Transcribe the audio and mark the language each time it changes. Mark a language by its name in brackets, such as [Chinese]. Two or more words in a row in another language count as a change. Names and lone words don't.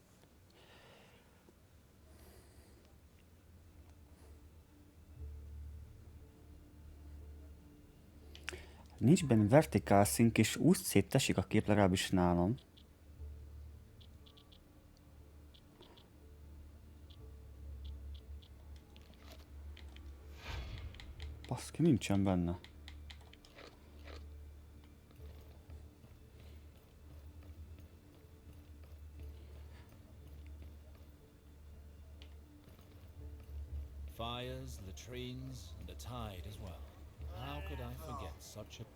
[Hungarian] Nincs benne vertikál szink, és úgy széttesik a kép, legalábbis nálam. Baszki, nincsen benne. [English] Fires, latrines, and a tide as well. How could I forget such a...